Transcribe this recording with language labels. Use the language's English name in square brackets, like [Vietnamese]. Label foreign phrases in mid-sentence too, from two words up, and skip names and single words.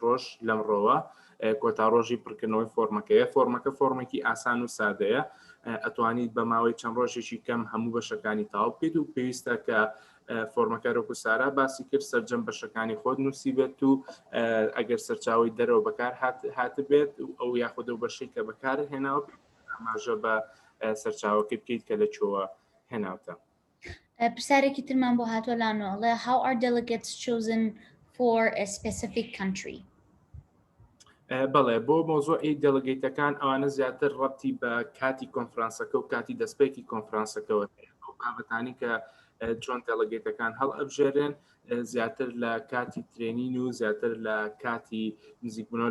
[Central Kurdish] ڕۆژ لەمڕۆوە کۆتا ڕۆژی پڕکردنەوەی فۆرمەکە فۆرمێکی ئاسان و سادەیە ئەتوانیت بە ماوەی چەند ڕۆژێکی کەم هەموو بەشەکانی تاو بکەیت و پێویستە کە فۆرمەکە ڕۆک و سارا باسی کرد سەرجەم بەشەکانی خۆت نووسی بێت و ئەگەر سەرچاوی دەرەوە بەکار هاتبێت ئەو یاخود و بەشەی کە بەکار هێناوە ئاماژە بە سەرچاوەکە بکەیت کە لەکوێوە هێناوتە. پرسیارێکی ترمان بۆ هاتووە لانۆڵێ [English] how are delegates chosen for a specific country؟ [Central Kurdish] بەڵێ بۆ مۆزۆی دەلگەیتەکان ئەوانە زیاتر ڕەتی بە کاتی کۆنفرانسەکە و کاتی دەستپێکی کۆنفرانسەکەەوە بابەتانی کە چۆن دەلگەیتەکان هەڵ ئەبژێرێن زیاتر لە کاتی ترێنین و زیاتر لە کاتی نزیکبوونەوە